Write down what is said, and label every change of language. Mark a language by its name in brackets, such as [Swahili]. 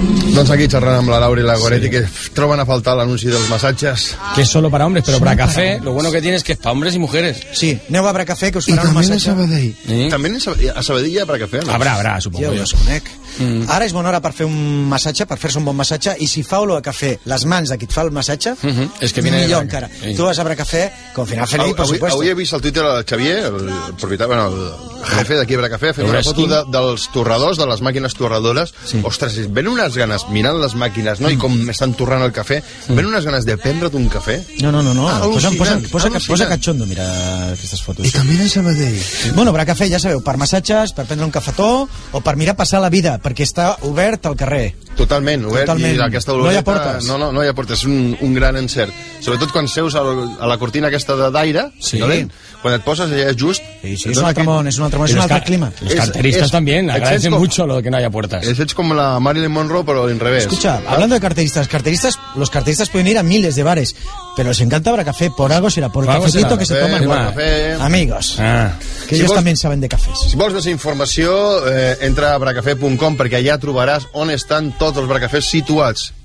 [Catalan] Doncs aquí xerrant amb la Laura i la Goretti, sí, que troben a faltar l'anunci dels massatges. [Spanish] Que és solo para hombres, pero para café, para lo bueno que tiene es que es para hombres y mujeres. [Catalan] Sí, aneu a Bracafé, que us farà un massatge. I també a Sabadell. També a Sabadell hi ha Bracafé, no? [Spanish] Habrà, supongo. [Catalan] Jo us conec. Mm. Ara és bona hora per fer un massatge, per fer-se un bon massatge, i si fa olor a café les mans de qui et fa el massatge, [Spanish] és que viene [Catalan] millor de encara. Sí. Tu vas a Bracafé, com final feliç, per supuesto. Avui he vist al Twitter el Xavier, el propietari, bueno, el jefe d'aquí a Bracafé, fent una foto dels torradors, de les màquines torradores. Sí. Ostres, ven unes ganes, mirant les màquines, no? I com estan torrant el café, ven unes ganes de prendre d'un café. No. Posa cachondo, mira, aquestes fotos. I també deixa Sabadell. Bueno, Bracafé, ja sabeu, per massatges, per prendre un cafetó, o per mirar passar la vida, perquè està obert al carrer. Totalment, obert. Totalment. I aquesta oloreta... No hi ha portes. No hi ha portes, és un gran encert. Sobretot quan seus a la cortina aquesta d'aire, sí, quan et poses allà just... Sí, és un altre clima. Els carteristes també [Spanish] agradecen mucho lo que no haya puertas. [Catalan] Ets com la Marilyn Monroe, però en revés. [Spanish] Escucha, ¿verdad? Hablando de carteristas, los carteristas pueden ir a miles de bares, pero les encanta Bracafé, por algo será, por el cafecito que se toma. Amigos, que ellos también saben de cafés. [Catalan] Si vols més informació, entra a bracafé.com, perquè allà trobaràs on estan tots els Bracafés situats.